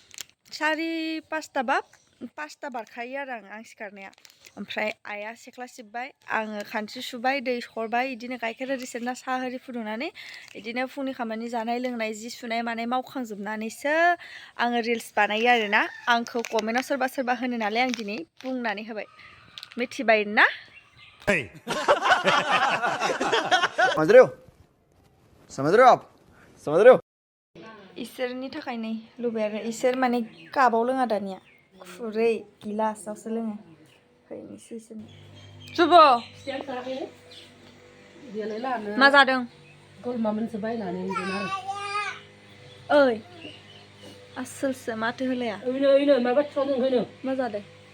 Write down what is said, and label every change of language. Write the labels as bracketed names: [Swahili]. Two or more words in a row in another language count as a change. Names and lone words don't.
[Bodo] 5:30 बारखायो आरो आं सिखारनाया ओमफ्राय आइया सेख्ला सिबबाय आङो खानस्रि सुबाय दै सरबाय बिदिनो गाइखेर आरि सेरना साहा आरि फुदुंनानै बिदिनो फुंनि खामानि जानाय लोंनाय जि सुनाय मानाय मावखांजोबनानैसो आङो रिल्स बानायो आरोना। आंखौ कमेन्टआव सोरबा होनो नालाय आं दिनै बुंनानै होबाय मिथिबाय ना [Hindi] समझ रहे हो आप समझ रहे हो [Bodo] इसोरनि थाखाय नै लुबै आरो इसोर माने कापाव लोङा दानिया खुरै गिलासावसो लोङो हैनोसै इसोरनो जुब' मा जादों ओइ आसोलसो माथो होलाया मा जादों